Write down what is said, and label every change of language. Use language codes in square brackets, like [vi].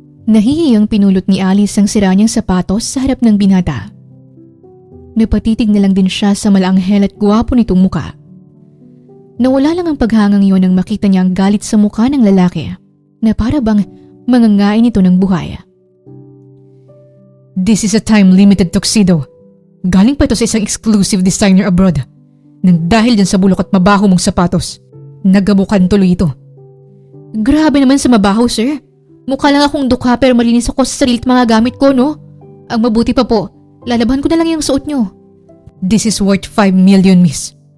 [tl] Nahihiyang pinulot ni Alice ang sira niyang sapatos sa harap ng binata. Napatitig na lang din siya sa malaanghel at gwapo nitong muka. Nawala lang ang paghangang iyon nang makita niya ang galit sa mukha ng lalaki na para bang mangangain ito ng buhay. [en] This is a time-limited tuxedo. [tl] Galing pa ito sa isang exclusive designer abroad. Nang dahil dyan sa bulok at mabaho mong sapatos, nagabukan tuloy ito. Grabe naman sa mabaho, sir. Mukha lang akong dukha pero malinis ako sa sarili at mga gamit ko, no? Ang mabuti pa po, lalaban ko na lang yung suot nyo. [en] This is worth 5 million, miss.